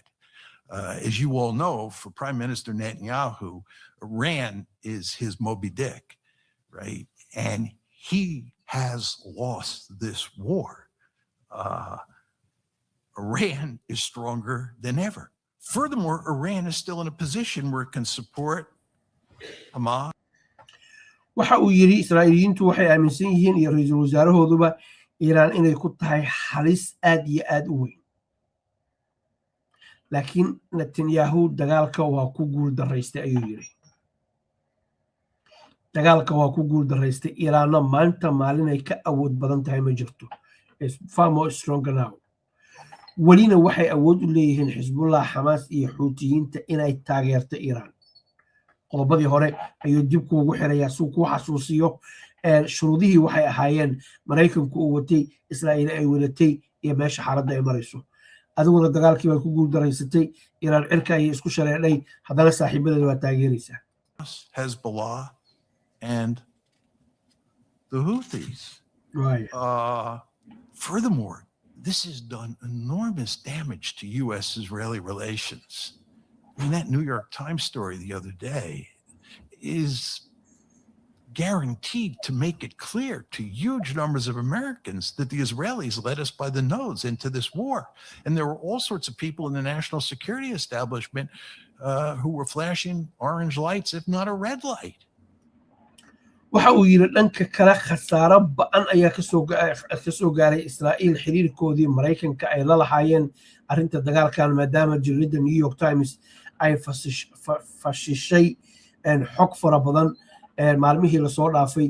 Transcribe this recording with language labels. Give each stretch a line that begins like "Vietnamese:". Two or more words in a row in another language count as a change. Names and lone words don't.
English: As you all know, for Prime Minister Netanyahu, Iran is his Moby Dick, right? And he has lost this war. Iran is stronger than ever. Furthermore, Iran is still in a position where it can support Hamas.
Somali: waxa uu yiri Israa'iiliyiintu waxay aaminsan yihiin iyo ra'iisul wasaarahooduba Iiraan inay ku tahay halis aad iyo aad u weyn. laakiin Netanyahu dagaalka waa ku guul daraystay ayuu yiri. dagaalka waa ku guul daraystay Iiraanna maanta maalin ay ka awood badan tahay ma jirto.
English: It's far more stronger now.
Somali: welina waxay awood u leeyihiin Xisbullah, Hamas iyo Xuutiyiinta inay taageerto Iiraan. qodobadii hore ayuu dib kuugu xirayaa suu kuu xasuusiyo shuruudihii waxay ahaayeen Maraykanku uu watay, Israa'iil ay wadatay iyo meesha xaaladda ay marayso. adiguna dagaalkii bay ku guul daraysatay, Iiraan cirka ayay isku shareedhay, haddana saaxiibadeeda waa taageeraysaa.
English: Hezbollah and the Houthis. Right. Furthermore, this has done enormous damage to U.S.-Israeli relations. I mean, that New York Times story the other day is guaranteed to make it clear to huge numbers of Americans that the Israelis led us by the nose into this war. And there were all sorts of people in the national security establishment who were flashing orange lights, if not a red light.
Somali: waxa uu yiri dhanka kale khasaaro ba'an ayaa ka soo gaaray Israa'iil xiriirkoodii Maraykanka ay la lahaayeen arrinta dagaalkan maadaama jaridda New York Times ay fashishay xog fara badan maalmihii la soo dhaafay.